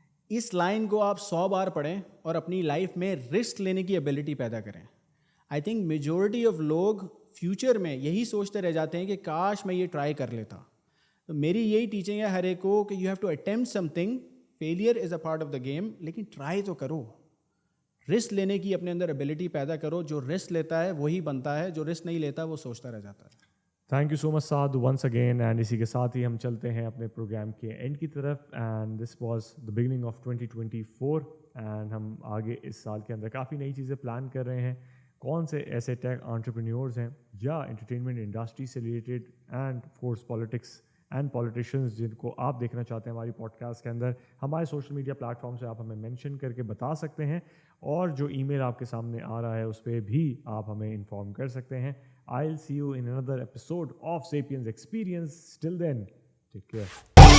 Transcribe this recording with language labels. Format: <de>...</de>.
<ur>اس line کو آپ 100 بار پڑھیں اور اپنی لائف میں رسک لینے کی ایبلٹی پیدا کریں. آئی تھنک میجورٹی آف لوگ فیوچر میں یہی سوچتے رہ جاتے ہیں کہ کاش میں یہ ٹرائی کر لیتا. تو میری یہی ٹیچنگ ہے ہر ایک کو کہ</ur> <en>You have to attempt something. Failure is a part of the game,</en> <ur>لیکن ٹرائی تو کرو. رسک لینے کی اپنے اندر ایبلٹی پیدا کرو. جو رسک لیتا ہے وہی بنتا ہے, جو رسک نہیں لیتا وہ سوچتا رہ جاتا ہے.</ur> <en>Thank you so much Saad once again.</en> <ur>And اسی کے ساتھ ہی ہم چلتے ہیں اپنے پروگرام کے اینڈ کی طرف.</ur> <en>And this was the beginning of 2024.</en> <ur>And ہم آگے اس سال کے اندر کافی نئی چیزیں پلان کر رہے ہیں. کون سے ایسے ٹیک انٹرپرینیورز ہیں یا انٹرٹینمنٹ انڈسٹری سے related and of course politics and politicians جن کو آپ دیکھنا چاہتے ہیں ہماری پوڈ کاسٹ کے اندر, ہمارے سوشل میڈیا پلیٹ فارم سے آپ ہمیں مینشن کر کے بتا سکتے ہیں, اور جو ای میل آپ کے سامنے آ رہا ہے اس پہ بھی آپ ہمیں انفارم کر سکتے ہیں.</ur> <en>I'll see you in another episode of Sapiens Experience. Till then, take care.</en>